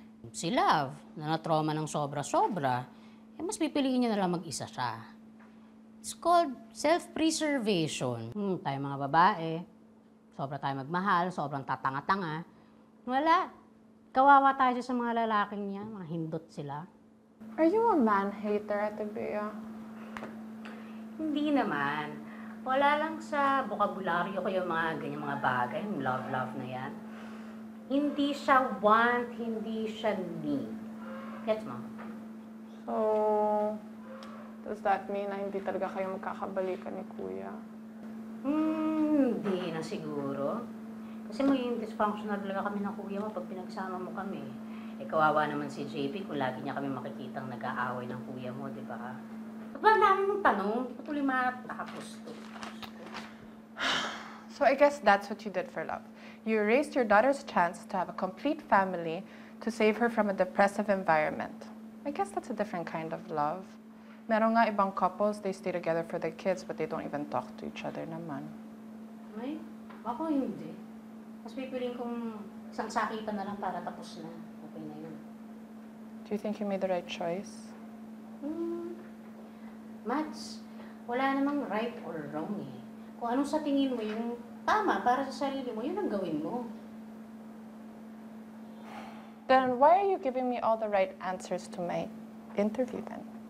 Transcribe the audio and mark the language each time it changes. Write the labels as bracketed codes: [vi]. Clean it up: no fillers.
[tl] Si Love, na na-trauma ng sobra-sobra, mas pipiliin niya na lang mag-isa siya. [en] It's called self-preservation. [tl] Tayo mga babae, sobra tayo magmahal, sobrang tatanga-tanga. Wala. Kawawa tayo sa mga lalaking niya, mga hindot sila. [en] Are you a man-hater, Ate Bea? [tl] Hindi naman. Wala lang sa bokabularyo ko yung mga ganyan mga bagay, yung love-love na yan. Hindi siya want, hindi siya need. Gets mo? [en] So, does that mean [tl] na hindi talaga kayo magkakabalikan ni Kuya? Hindi na siguro. Kasi maging dysfunctional talaga kami ng kuya mo pag pinagsama mo kami. Kawawa naman si JP kung lagi niya kami makikitang nag-aaway ng kuya mo, di ba? Ba't ba namin mong tanong? Patuloy matapos to. [en] So I guess that's what you did for love. You erased your daughter's chance to have a complete family to save her from a depressive environment. I guess that's a different kind of love. [tl] Meron nga ibang [en] couples, they stay together for their kids but they don't even talk to each other naman. [tl] Ay, ako hindi. Mas pipiliin kong isang sakitan na lang para tapos na. Okay na yun. [en] Do you think you made the right choice? [tl] Mads, wala namang [en] right or wrong [tl] eh. Kung anong sa tingin mo yung tama para sa sarili mo, yun ang gawin mo. [en] Then why are you giving me all the right answers to my interview then?